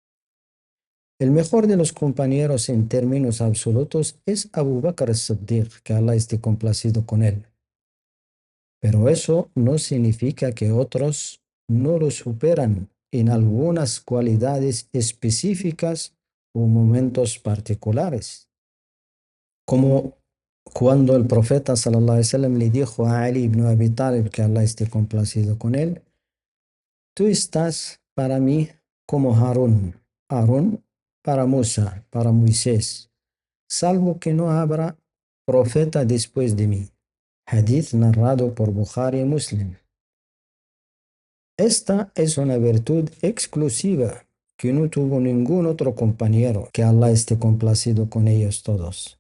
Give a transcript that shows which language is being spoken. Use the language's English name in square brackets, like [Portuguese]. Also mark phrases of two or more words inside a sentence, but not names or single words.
[Spanish] El mejor de los compañeros en términos absolutos es Abu Bakr as-Siddiq, que Allah esté complacido con él. Pero eso no significa que otros no lo superan en algunas cualidades específicas o momentos particulares. Como cuando el profeta [Arabic] صلى الله عليه وسلم [Spanish] le dijo a Ali ibn Abi Talib, que Allah esté complacido con él, tú estás para mí como Harún, Harún para Musa, para Moisés, salvo que no habrá profeta después de mí. Hadith narrado por Bukhari y Muslim. Esta es una virtud exclusiva que no tuvo ningún otro compañero, que Allah esté complacido con ellos todos.